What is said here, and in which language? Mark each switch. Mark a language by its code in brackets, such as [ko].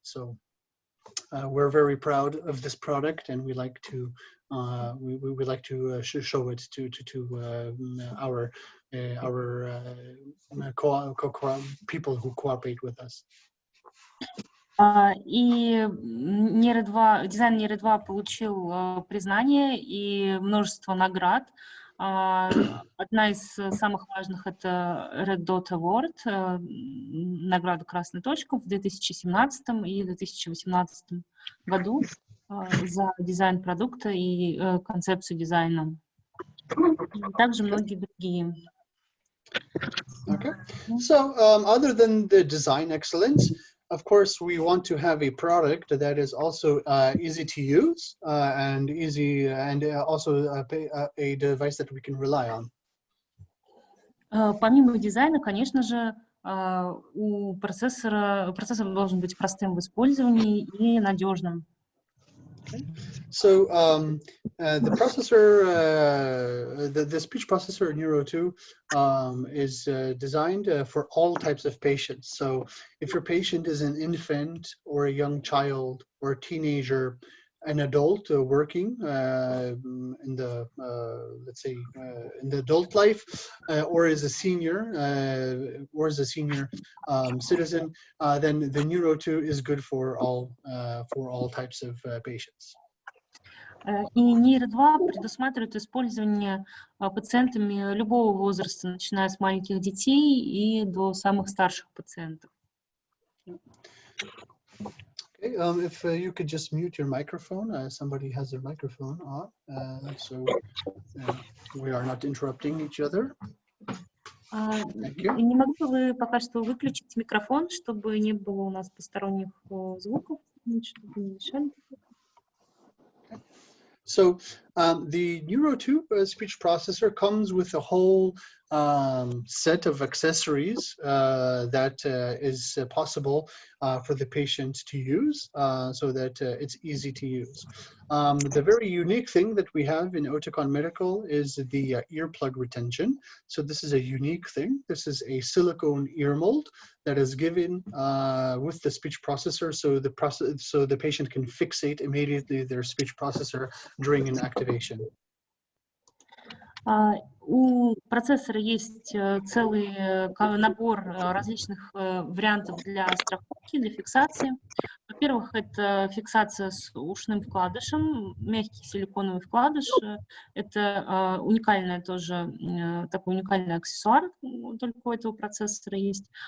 [en] So we're very proud of this product, and we like to show it to our people who cooperate with us. [ru] И дизайн Neuro 2 получил признание и множество наград. Одна из самых важных — это Red Dot Award, награда «Красная точка» в 2017 и 2018 году за дизайн продукта и концепцию дизайна. Также многие другие. [en] Okay. So, other than the design excellence, of course, we want to have a product that is also easy to use and easy, and also a device that we can rely on. [ru] Помимо дизайна, конечно же, процессор должен быть простым в использовании и надежным. [en] So the processor, the speech processor Neuro 2 is designed for all types of patients. So if your patient is an infant or a young child or a teenager, an adult working in the let's say in the adult life, or as a senior citizen, then the Neuro 2 is good for all types of patients. [ru] И Neuro 2 предусматривает использование пациентами любого возраста, начиная с маленьких детей и до самых старших пациентов. [en] Okay, if you could just mute your microphone, somebody has their microphone on, so we are not interrupting each other. Thank you. [ru] Не могли бы вы пока что выключить микрофон, чтобы не было у нас посторонних звуков, чтобы не мешали? [en] So the Neuro 2 speech processor comes with a whole set of accessories that is possible for the patient to use so that it's easy to use. The very unique thing that we have in Oticon Medical is the earplug retention. So this is a unique thing. This is a silicone ear mold that is given with the speech processor, so the patient can fixate immediately their speech processor during an activation. [ru] У процессора есть целый набор различных вариантов для страховки, для фиксации. Во-первых, это фиксация с ушным вкладышем, мягкий силиконовый вкладыш. Это уникальный тоже, такой уникальный аксессуар, только у этого процессора есть.